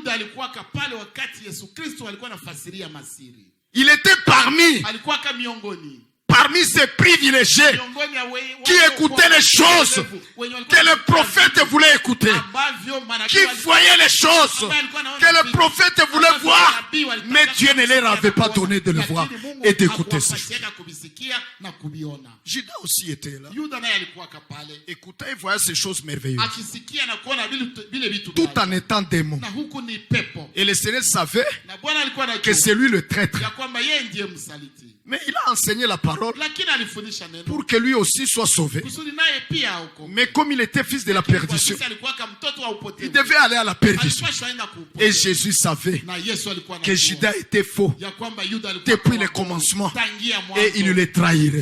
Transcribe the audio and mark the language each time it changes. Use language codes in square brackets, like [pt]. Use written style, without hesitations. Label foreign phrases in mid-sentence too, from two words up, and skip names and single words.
[fr] Il était parmi ces privilégiés qui écoutaient les choses que le prophète voulait écouter, qui voyaient les choses que le prophète voulait voir, mais Dieu ne leur avait pas donné de le voir et d'écouter ça. [sw] kuvisikia na kuviona. [fr] Judas aussi était là. [sw] Yuda naye alikuwa pale. [fr] Écoutez, il voyait ces choses merveilleuses. [sw] Akisikia na kuona vile vitu. [fr] Tout en étant démon. [sw] Na huku ni pepo. [fr] Et le Seigneur savait [sw] na Bwana alikuwa anajua [fr] que c'est lui le traître. [sw] Ya kwamba yeye ndiye msaliti. [fr] Mais il a enseigné la parole pour que lui aussi soit sauvé. Mais comme il était fils de la perdition, il devait aller à la perdition. Et Jésus savait que Judas était faux depuis le commencement et il le trahirait.